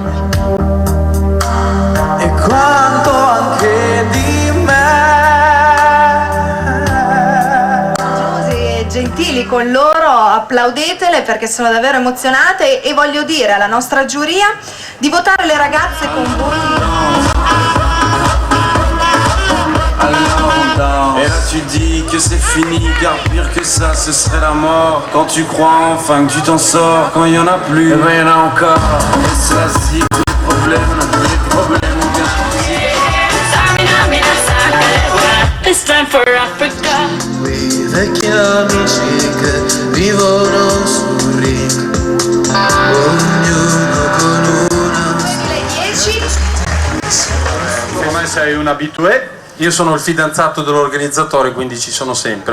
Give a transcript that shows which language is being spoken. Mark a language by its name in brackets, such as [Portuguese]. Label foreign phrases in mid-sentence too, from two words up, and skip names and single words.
[Italian] E quanto anche di me. Così gentili con loro, applaudetele perché sono davvero emozionate e voglio dire alla nostra giuria di votare le ragazze con voti. [French] Et là tu dis que c'est fini, car pire que ça ce serait la mort. Quand tu crois enfin que tu t'en sors, quand il y en a plus, et ben y en a encore. Et c'est la zig, tous les problèmes ont bien choisi. [English] It's time for Africa. [Italian] Quei vecchi amici che vivono sul ring, ognuno con una. Le 10. Secondo me sei un habitué. Io sono il fidanzato dell'organizzatore, quindi ci sono sempre.